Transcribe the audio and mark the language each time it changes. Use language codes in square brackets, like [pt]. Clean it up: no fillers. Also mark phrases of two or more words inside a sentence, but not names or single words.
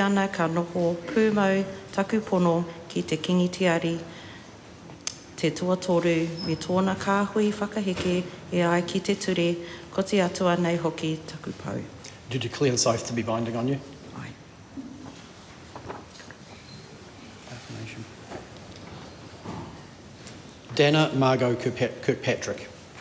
[mi] ana ka noho pūmau taku pono ki te kingi tiari, te tuatoru, me tōna kāhui whakaheke e ai ki te ture, ko te atua nei hoki taku pau. [en] Do you declare this oath to be binding on you? Aye. Affirmation. Dana Margot Kirkpatrick.